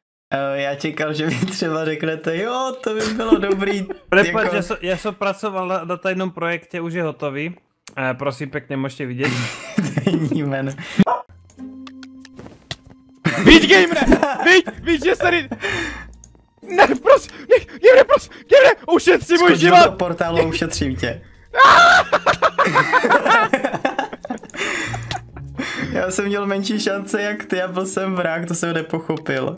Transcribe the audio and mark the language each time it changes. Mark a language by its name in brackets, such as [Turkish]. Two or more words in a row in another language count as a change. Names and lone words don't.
[Czech] Já čekal, že vy třeba řeknete, jo, to by bylo dobrý. [Slovak] Prepáč, ja som pracoval na tajnom projekte, už je hotový. Prosím, pekne môžete vidieť. [Czech] Denní jméno. Víď, gamere! Víď, že tady... Ne, prosím, gamere, prosím, gamere, ušetři můj Skoč do život! portálu a ušetřím tě. Já jsem měl menší šance jak ty a byl jsem vrák, to jsem nepochopil.